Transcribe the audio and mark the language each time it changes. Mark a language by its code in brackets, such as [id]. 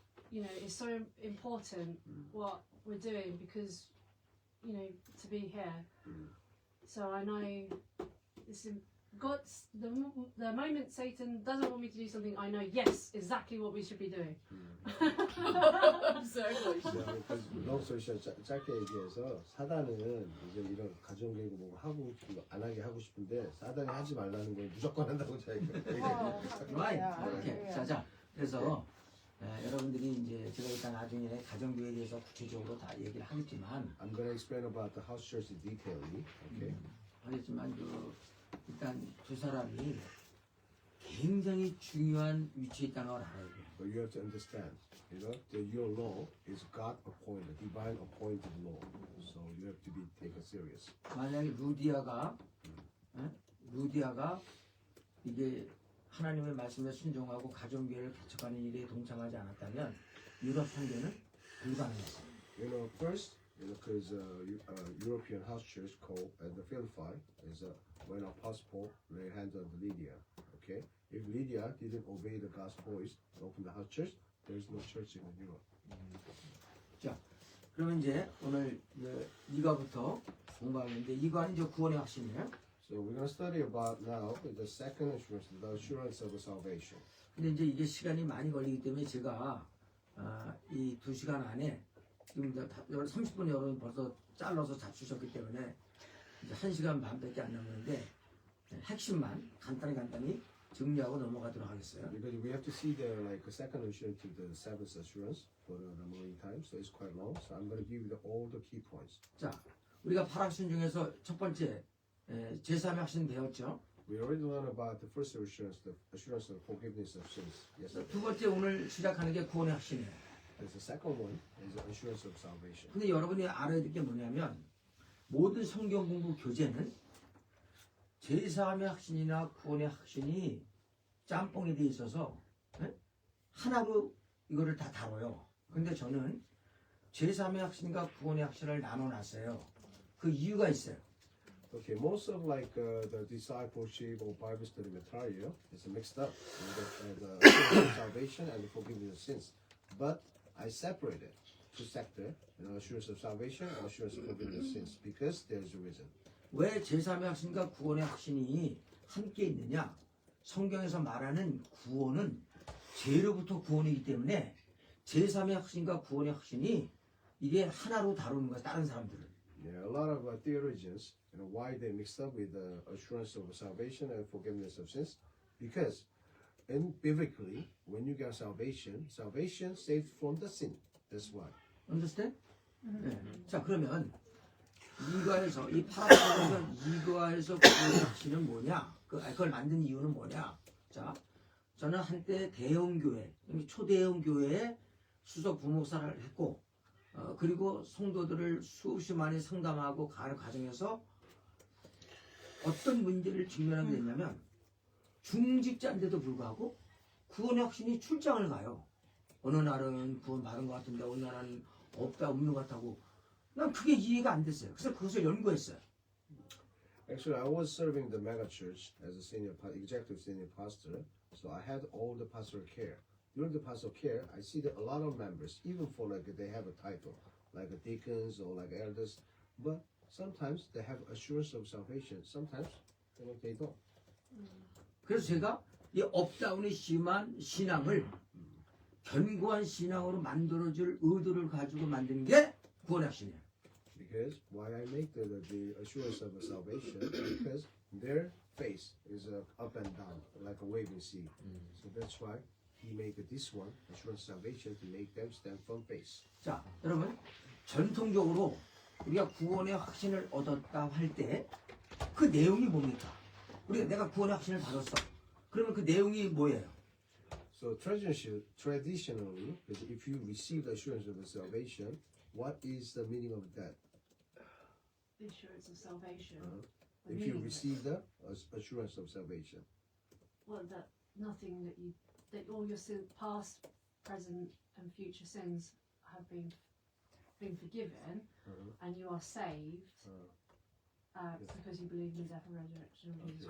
[en] You know, it's so important what we're doing because, you know, to be here. So I know it's God's the moment Satan doesn't want me to do something, I know yes exactly what we should be doing. Exactly. long story short, [ko] 짧게 얘기해서 사단은 이제 이런 가정계획 뭐 하고 안 하게 하고 싶은데 사단이 하지 말라는 걸 무조건 한다고 자기가 이렇게 자 그래서 여러분들이 이제 제가 일단 나중에 가정교회에 대해서 구체적으로 다 얘기를 하겠지만 [en] I'm gonna explain about the house church detailedly. Okay. [ko] 하겠지만 일단 두 사람이 굉장히 중요한 위치에 있다는 걸 알아야 돼요. [en] But you have to understand, you know, that your law is God appointed, divine appointed law. So you have to be taken serious. [ko] 만약에 루디아가 이게 하나님의 말씀에 순종하고 가정교회를 개척하는 일에 동참하지 않았다면 유럽 선교는 불가능했어요. [en] You know, first, you know, because European house church called the Philippi is when Apostle Paul laid hands on Lydia. Okay, if Lydia didn't obey the God's voice and open the house church, there is no church in Europe. [ko] 자, 그러면 이제 오늘 이거부터 공부하는데 이거는 이제 구원의 확신이에요. [en] So we're going to study about now the second assurance, the assurance of salvation. [ko] 근데 이제 이게 시간이 많이 걸리기 때문에 제가 이 2시간 안에 지금 30분 여러분 벌써 잘라서 잡수셨기 때문에 이제 1시간 반밖에 안 남았는데 핵심만 간단히 정리하고 넘어가도록 하겠어요. [en] Because we have to see the like a second assurance to the seventh assurance for the remaining time, so it's quite long. So I'm going to give you all the key points. [ko] 자, 우리가 8학신 중에서 첫 번째 제3의 학신 배웠죠. [en] We already learned about the first assurance, the assurance of forgiveness of sins. Yes. [ko] 두 번째 오늘 시작하는 게 구원의 확신이에요. [en] There's the second one is the assurance of salvation. [ko] 근데 여러분이 알아야 될 게 뭐냐면 모든 성경 공부 교재는 제3의 확신이나 구원의 확신이 짬뽕이 돼 있어서 하나로 이거를 다 다뤄요. 근데 저는 제3의 확신과 구원의 확신을 나눠놨어요. 그 이유가 있어요. [en] Okay, most of like the discipleship or Bible study material is mixed up with the assurance of salvation and the forgiveness of sins. But I separated two sectors, you know, assurance of salvation and assurance of forgiveness of sins, because there's a reason. [ko] 왜 제3의 확신과 구원의 확신이 함께 있느냐? 성경에서 말하는 구원은 죄로부터 구원이기 때문에 제3의 확신과 구원의 확신이 이게 하나로 다루는 거야 다른 사람들은. [en] Yeah, a lot of theologians, why they mixed up with the assurance of salvation and forgiveness of sins, because in biblically, when you get salvation, salvation saves from the sin. That's why. Understand? [ko] 네. 자 그러면 이거에서 이 파라파라에서 이거에서 구원하시는 뭐냐? 그걸 만든 이유는 뭐냐? 자 저는 한때 대형 교회, 초대형 교회에 수석 부목사를 했고, 그리고 성도들을 수없이 많이 상담하고 가는 과정에서 어떤 문제를 직면하게 됐냐면 중직자인데도 불구하고 구원의 확신이 출장을 가요. 어느 날은 구원 받은 것 같은데 어느 날은 없는 것 같다고. 난 그게 이해가 안 됐어요. 그래서 그것을 연구했어요. [en] Actually, I was serving the mega church as a executive senior pastor, so I had all the pastoral care. During the pastoral care, I see that a lot of members, even for like they have a title, like a deacons or like elders, but sometimes they have assurance of salvation. Sometimes they don't. [ko] 그래서 제가 이 업다운이 심한 신앙을 견고한 신앙으로 만들어줄 의도를 가지고 만든 게 구원의 확신이에요. [en] Because why I make the assurance of salvation, because their face is up and down like a waving sea. So that's why he made this one assurance salvation to make them stand firm face. [ko] 자, 여러분 전통적으로 우리가 구원의 확신을 얻었다 할 때 그 내용이 뭡니까? 내가 구원의 확신을 받았어. 그러면 그 내용이 뭐예요? [en] So traditionally, if you receive the assurance of the salvation, what is the meaning of that? The assurance of salvation. The If you meaning of it. receive the assurance of salvation, Well, that nothing that all your past, present, and future sins have been forgiven, and you are saved because you believe in the death and resurrection of Jesus